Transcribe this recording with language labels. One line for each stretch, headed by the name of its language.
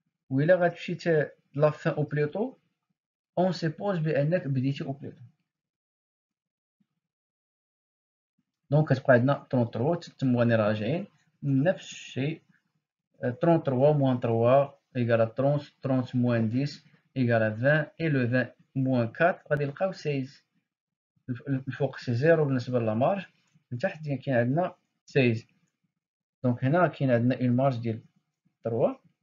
Arabic: وإلا غتمشي
French: la fin au plus tôt on suppose
Arabic: بأنك بديتي
French: au plus tôt.
Arabic: دونك كتبقى عندنا 33 تما غادي راجعين نفس الشيء.
French: 33 moins 3 égale à 30, 30 moins 10 égale à 20 et le 20 moins 4 غادي نلقاو 16.
Arabic: الفوق سي زيرو بالنسبة للمارج، من تحت كاين عندنا 16. دونك هنا كاين عندنا اون مارج ديال 3.